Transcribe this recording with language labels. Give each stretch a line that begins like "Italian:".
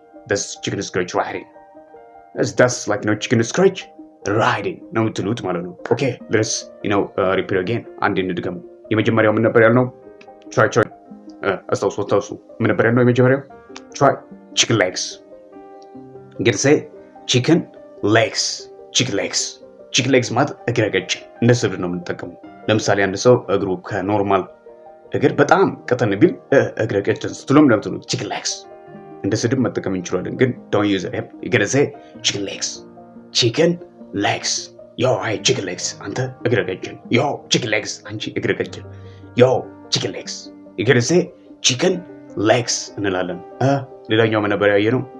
English: That's chicken scratch writing. That's like, chicken scratch writing
Amharic: ነው የምትሉት ማለት ነው።
English: Okay, let's repeat again.
Amharic: አንድ እንድገም። የመጀመሪያው ምን ነበር ያልነው? Try. አስታውሱ ምን ነበር ያልነው?
English: የመጀመሪያው try chicken legs. እንግዲህ say chicken legs.
Amharic: Chicken legs ማለት እግረ ቀጭን እንደ ስድብ ነው የምንጠቀመው። ለምሳሌ አንድ ሰው እግሩ ከኖርማል እግር በጣም ቀጠን ቢል እግረ ቀጭን ስትሎም እንደምትሉ chicken legs እንደ ስድብ መጠቀም እንችላለን፣ ግን
English: don't use it. you're gonna say chicken legs. Chicken legs. Hey, chicken legs.
Amharic: አንተ እግረ ቀጭን.
English: Chicken legs.
Amharic: አንቺ እግረ ቀጭን.
English: Chicken legs. you're gonna say chicken legs
Amharic: እንላለን። ሌላኛው ምን ነበር ያየነው?